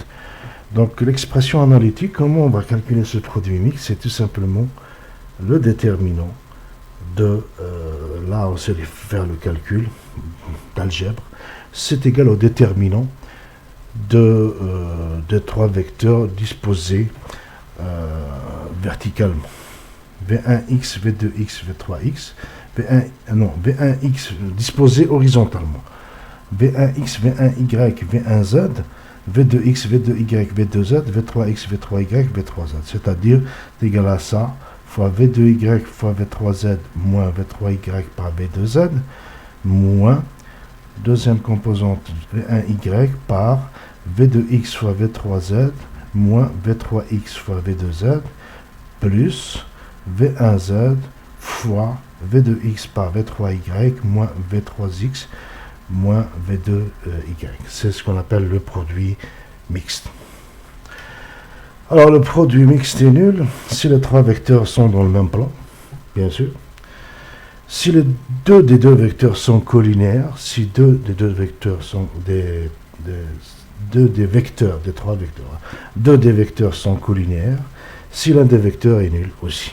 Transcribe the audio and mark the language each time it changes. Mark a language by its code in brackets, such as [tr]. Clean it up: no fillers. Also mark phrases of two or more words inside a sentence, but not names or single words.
[fr] Donc l'expression analytique, comment on va calculer ce produit mixte, c'est tout simplement le déterminant de, là on sait faire le calcul d'algèbre, c'est égal au déterminant des trois vecteurs disposés verticalement. V1x, V2x, V3x, V1x disposé horizontalement. V1x, V1y, V1z, V2x, V2y, V2z, V3x, V3y, V3z. C'est-à-dire, c'est égal à ça, fois V2y fois V3z moins V3y par V2z, moins deuxième composante V1y par V2x fois V3z moins V3x fois V2z plus V1z fois V2x par V3y moins V3x moins V2y. C'est ce qu'on appelle le produit mixte. Alors le produit mixte est nul si les trois vecteurs sont dans le même plan, bien sûr. Si les deux des deux vecteurs sont collinéaires, si deux des deux vecteurs sont deux des vecteurs, des trois vecteurs, deux des vecteurs sont collinéaires, si l'un des vecteurs est nul aussi.